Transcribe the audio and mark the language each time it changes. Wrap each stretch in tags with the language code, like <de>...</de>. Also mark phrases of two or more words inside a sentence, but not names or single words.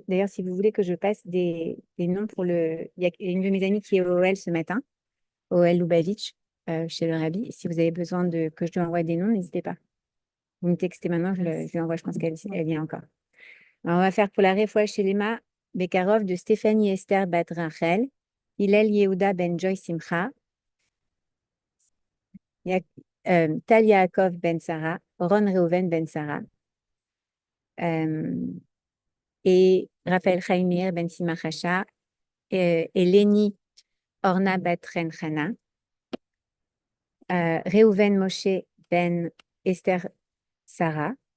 <fr>D'ailleurs, si vous voulez que je passe des noms pour le... Il y a une de mes amies qui est au OL ce matin, au OL Lubavitch, chez le Rabbi. Si vous avez besoin que je lui envoie des noms, n'hésitez pas. Vous me textez maintenant, je lui envoie, je pense qu'elle vient encore. Alors, on va faire pour la</fr> <he>רפואה שלמה בקרוב</he> <fr>de Stéphanie Esther Bat Rachel, Hillel Yehuda Ben Joy Simcha, Tal Yaakov Ben Sarah, Ron Reuven Ben Sarah, et Raphaël Chaimir Ben Simachasha, Eleni Orna Bat Ren Chana, Reuven Moshe Ben Esther Sarah.</fr>